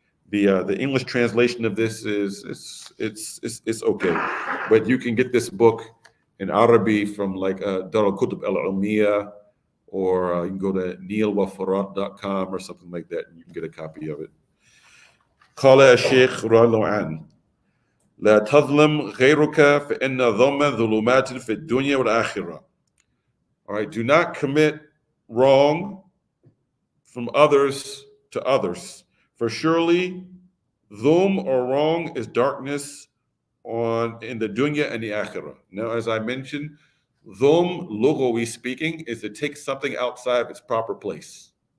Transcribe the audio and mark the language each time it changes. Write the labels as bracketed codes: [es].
[en] The English translation of this is it's okay, but you can get this book in Arabic from like Dar al-Kutub al-Umiyya, or you can go to neilwafarat.com or something like that, and you can get a copy of it. [ar] قال الشيخ رضي الله عنه لا تظلم غيرك فإن ظلم ظلمات في الدنيا والآخرة. [en] All right, do not commit wrong from others to others, for surely dhulm or wrong is darkness in the dunya and the akhirah. Now, as I mentioned, dhulm, lughawi speaking, is to take something outside of its proper place.